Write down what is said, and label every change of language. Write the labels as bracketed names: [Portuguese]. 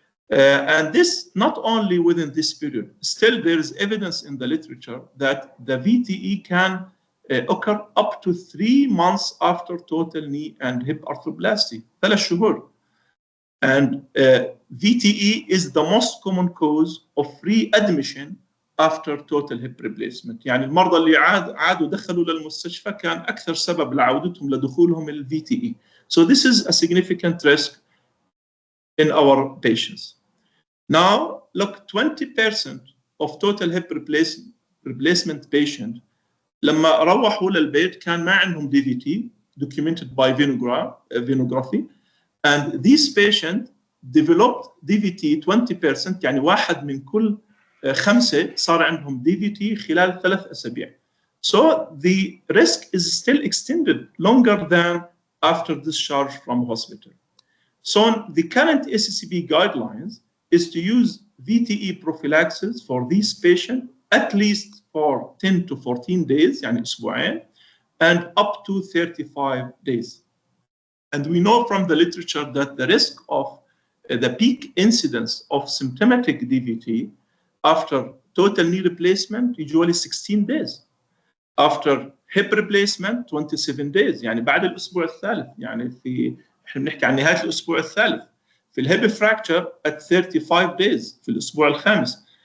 [English] And this not only within this period, still there is evidence in the literature that the VTE can occur up to 3 months after total knee and hip arthroplasty. [Arabic] 3 شهور. [English] And VTE is the most common cause of readmission after total hip replacement. [Arabic] يعني المرضى اللي عادوا دخلوا للمستشفى كان أكثر سبب لعودتهم لدخولهم ال VTE. [English] So this is a significant risk in our patients. Now, look, 20% of total hip replacement patient [Arabic] لما روحوا للبيت كان ما عندهم [English] DVT documented by venography, and these patients developed DVT 20%, [Arabic] يعني واحد من كل 5 صار عندهم DVT خلال 3 أسابيع. [English] So the risk is still extended longer than after discharge from hospital. So the current ACCP guidelines is to use VTE prophylaxis for these patients at least for 10 to 14 days, [Arabic] يعني أسبوعين, [English] and up to 35 days. And we know from the literature that the risk of the peak incidence of symptomatic DVT after total knee replacement usually 16 days. After hip replacement 27 days، [Arabic] يعني بعد الأسبوع الثالث، يعني احنا بنحكي عن نهاية الأسبوع الثالث. في الهيب fracture [English] at 35 days [Arabic] في الأسبوع الخامس.